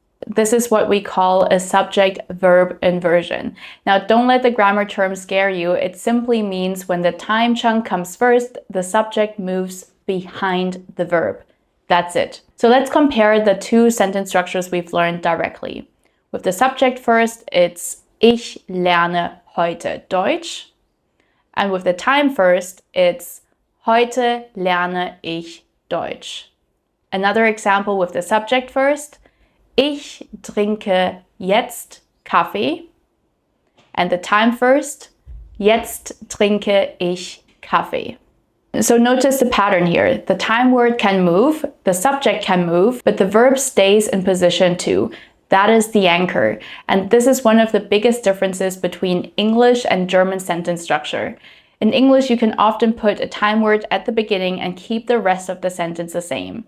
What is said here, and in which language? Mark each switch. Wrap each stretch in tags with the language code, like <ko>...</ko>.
<en>This is what we call a subject-verb inversion. Now, don't let the grammar term scare you. It simply means when the time chunk comes first, the subject moves behind the verb. That's it. So let's compare the two sentence structures we've learned directly. With the subject first, it's</en> <de>Ich lerne heute Deutsch.</de> <en>And with the time first, it's</en> <de>Heute lerne ich Deutsch.</de> <en>Another example with the subject first,</en> <de>Ich trinke jetzt Kaffee.</de> <en>And the time first,</en> <de>Jetzt trinke ich Kaffee.</de> <en>So notice the pattern here. The time word can move, the subject can move, but the verb stays in position too. That is the anchor. And this is one of the biggest differences between English and German sentence structure. In English, you can often put a time word at the beginning and keep the rest of the sentence the same.</en>